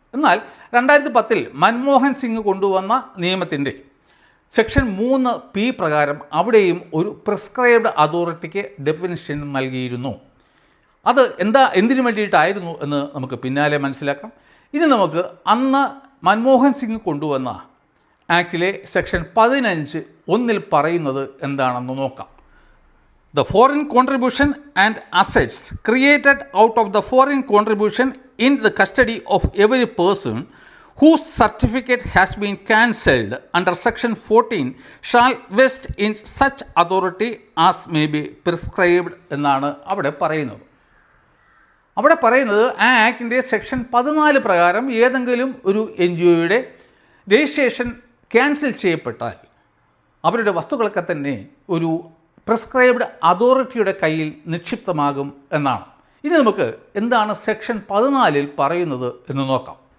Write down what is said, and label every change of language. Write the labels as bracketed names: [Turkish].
[Malayalam] എന്നാൽ 2010 മൻമോഹൻ സിംഗ് കൊണ്ടുവന്ന നിയമത്തിൻ്റെ സെക്ഷൻ 3(p) പ്രകാരം അവിടെയും ഒരു പ്രിസ്ക്രൈബ്ഡ് അതോറിറ്റിക്ക് ഡെഫിനിഷൻ നൽകിയിരുന്നു. അത് എന്തിനു വേണ്ടിയിട്ടായിരുന്നു എന്ന് നമുക്ക് പിന്നാലെ മനസ്സിലാക്കാം. ഇനി നമുക്ക് അന്ന് മൻമോഹൻ സിംഗ് കൊണ്ടുവന്ന ആക്ടിലെ സെക്ഷൻ 15(1) പറയുന്നത് എന്താണെന്ന് നോക്കാം. [English] The foreign contribution and assets created out of the foreign contribution in the custody of every person whose certificate has been cancelled under section 14 shall vest in such authority as may be prescribed [Malayalam] എന്നാണ് അവിടെ പറയുന്നത്. അവിടെ പറയുന്നത് ആ ആക്ടിൻ്റെ section 14 പ്രകാരം ഏതെങ്കിലും ഒരു NGOയുടെ registration cancel ചെയ്യപ്പെട്ടാൽ അവരുടെ വസ്തുക്കളൊക്കെ തന്നെ ഒരു പ്രിസ്ക്രൈബ്ഡ് അതോറിറ്റിയുടെ കയ്യിൽ നിക്ഷിപ്തമാകും എന്നാണ്. ഇനി നമുക്ക് എന്താണ് സെക്ഷൻ 14 പറയുന്നത് എന്ന് നോക്കാം.